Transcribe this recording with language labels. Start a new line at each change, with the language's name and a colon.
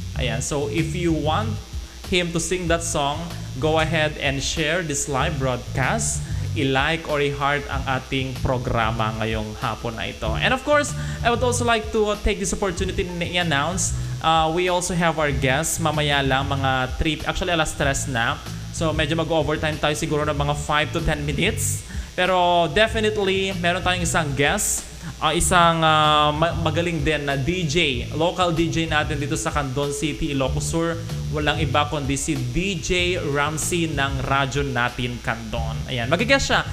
Filipino: Ayan,
English: so if you want him to sing that song, go ahead and share this live broadcast.
Filipino: I-like or i-heart ang ating programa ngayong hapon na ito.
English: And of course, I would also like to take this opportunity to i-announce we also have our guests
Filipino: mamaya lang, mga 3,
English: actually
Filipino: alas 3 na. So medyo mag-overtime tayo siguro ng mga
English: 5 to 10 minutes.
Filipino: Pero definitely, meron tayong isang guest, isang magaling din na DJ, local DJ natin dito sa Candon City, Ilocos Sur. Walang iba kundi si DJ Ramsey ng radyo natin Candon. Ayan, mag-guest siya.